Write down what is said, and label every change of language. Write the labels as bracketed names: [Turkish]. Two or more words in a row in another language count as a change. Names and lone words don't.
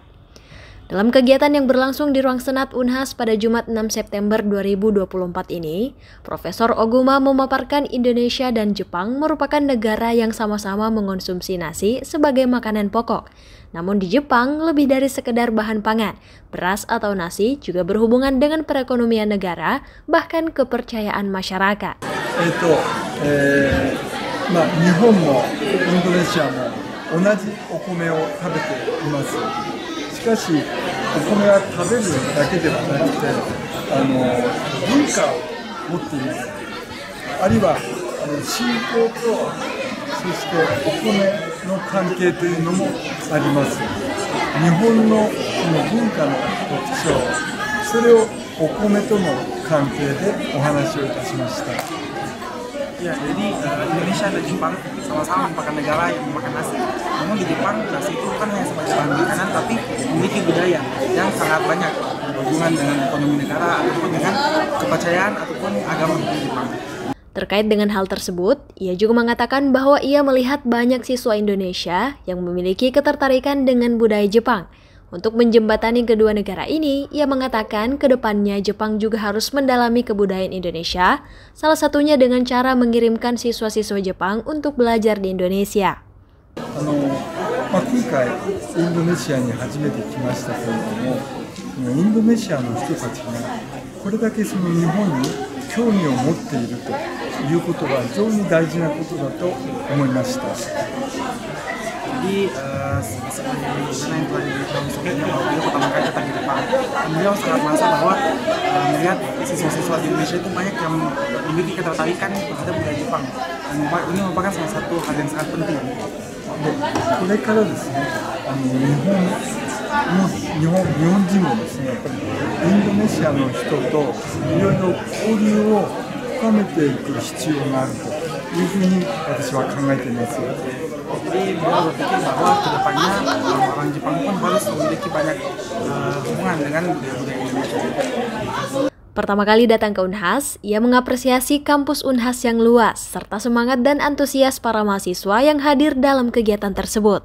[Indonesian] Dalam kegiatan yang berlangsung di Ruang Senat Unhas pada Jumat 6 September 2024 ini, Profesor Oguma memaparkan Indonesia dan Jepang merupakan negara yang sama-sama mengonsumsi nasi sebagai makanan pokok. Namun di Jepang, lebih dari sekedar bahan pangan, beras atau nasi juga berhubungan dengan perekonomian negara, bahkan kepercayaan masyarakat. [Japanese] 日本もインドネシアも同じお米を食べています。しかしお米は食べるだけではなくて文化を持っています。あるいは信仰とそしてお米の関係というのもあります。日本のこの文化の特徴、それをお米との関係でお話をいたしました。 [Indonesian] Ya, jadi Indonesia dan Jepang sama-sama merupakan negara yang memakan nasi. Namun di Jepang, nasi itu bukan hanya sebagai bahan makanan, tapi memiliki budaya yang sangat banyak berhubungan dengan ekonomi negara ataupun dengan kepercayaan ataupun agama di Jepang. Terkait dengan hal tersebut, ia juga mengatakan bahwa ia melihat banyak siswa Indonesia yang memiliki ketertarikan dengan budaya Jepang. Untuk menjembatani kedua negara ini, ia mengatakan ke depannya Jepang juga harus mendalami kebudayaan Indonesia, salah satunya dengan cara mengirimkan siswa-siswa Jepang untuk belajar di Indonesia. [Japanese] 今回インドネシアに初めて来ましたけれども、インドネシアの人たちがこれだけその日本に興味を持っているということは非常に大事なことだと思いました。 [Indonesian] Jadi seperti yang telah diberitahu sebelumnya bahwa beliau pertama kali datang ke Jepang, beliau sangat merasa bahwa melihat siswa-siswa di Indonesia itu banyak yang memiliki ketertarikan terhadap budaya Jepang. Dan ini merupakan salah satu hal yang sangat penting. [Japanese] これからですね、日本人もですね、やっぱりインドネシアの人といろいろ交流を深めていく必要があるというふうに私は考えています。 [Indonesian] Jadi beliau berpikir bahwa kedepannya orang Jepang pun harus memiliki banyak hubungan dengan budaya Indonesia. Pertama kali datang ke Unhas, ia mengapresiasi kampus Unhas yang luas, serta semangat dan antusias para mahasiswa yang hadir dalam kegiatan tersebut.